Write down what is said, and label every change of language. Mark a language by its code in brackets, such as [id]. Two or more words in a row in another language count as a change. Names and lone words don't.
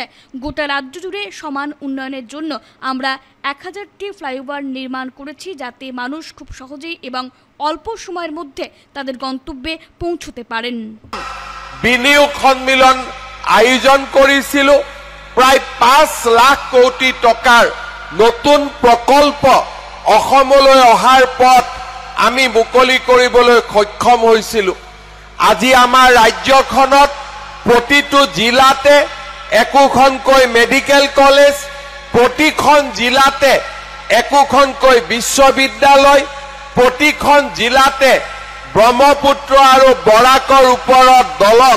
[bn] গোটা রাজ্য জুড়ে সমান উন্নয়নের জন্য আমরা 1000টি ফ্লাইওভার নির্মাণ করেছি, যাতে মানুষ খুব সহজেই এবং অল্প সময়ের মধ্যে তাদের গন্তব্যে পৌঁছতে পারেন। বিনিয়োগ সম্মিলন আয়োজন করেছিল। [as] প্রায় 5 লাখ কোটি টাকার নতুন প্রকল্প অসমলৈ অহাৰ পথ আমি মুকলি কৰিবলৈ সক্ষম হৈছিলো। আজি আমাৰ ৰাজ্যখনত প্ৰতিটো জিলাতে একোখনকৈ [en] medical college, [as] প্ৰতিখন জিলাতে একোখনকৈ বিশ্ববিদ্যালয়, প্ৰতিখন জিলাতে ব্ৰহ্মপুত্ৰ আৰু বৰাকৰ ওপৰত দলং।